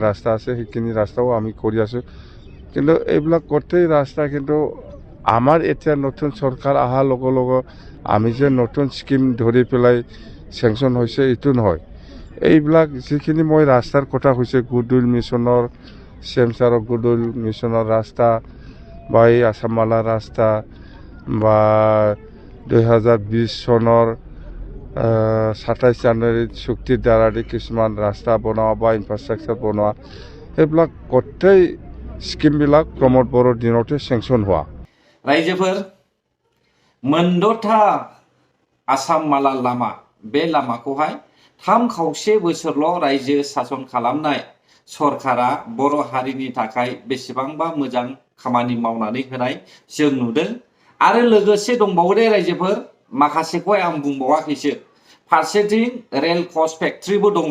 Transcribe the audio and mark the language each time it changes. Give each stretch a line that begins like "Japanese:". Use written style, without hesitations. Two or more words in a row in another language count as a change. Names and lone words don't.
Assamese: ৰাস্তা আছে সেইখিনি ৰাস্তাও আমি কৰি আছোঁ কিন্তু এইবিলাক গোটেই ৰাস্তা কিন্তু আমাৰ এতিয়া নতুন চৰকাৰ অহাৰ লগে লগে আমি যে নতুন স্কিম ধৰি পেলাই চেংচন হৈছে এইটো নহয় এইবিলাক যিখিনি মই ৰাস্তাৰ কথা কৈছে গুডউইল মিছনৰ চেমচাৰৰ গুডউইল মিছনৰ ৰাস্তা বা এই আসামমালা ৰাস্তা বা 2020 চনৰ 27 জানুৱাৰীত চুক্তিৰ দ্বাৰা কিছুমান ৰাস্তা বনোৱা বা ইনফ্ৰাষ্ট্ৰাকচাৰ বনোৱা সেইবিলাক গোটেই স্কিমবিলাক প্ৰমোদ বড়োৰ দিনতে চেংচন হোৱা
Bodo: रायजोफोर मोनद'था आसाममाला लामा बे लामाखौहाय 3.5 बोसोरल' रायजो सासन खालामनाय सरकारा बर' हारिनि थाखाय बेसेबांबा मोजां खामानि मावनानै होनाय जों नुदों आरो लोगोसे दंबावो दे रायजोफोर माखासेखौहाय आं बुंबावाखैसो फारसेथिं रेल कच फेक्ट्रिबो दङ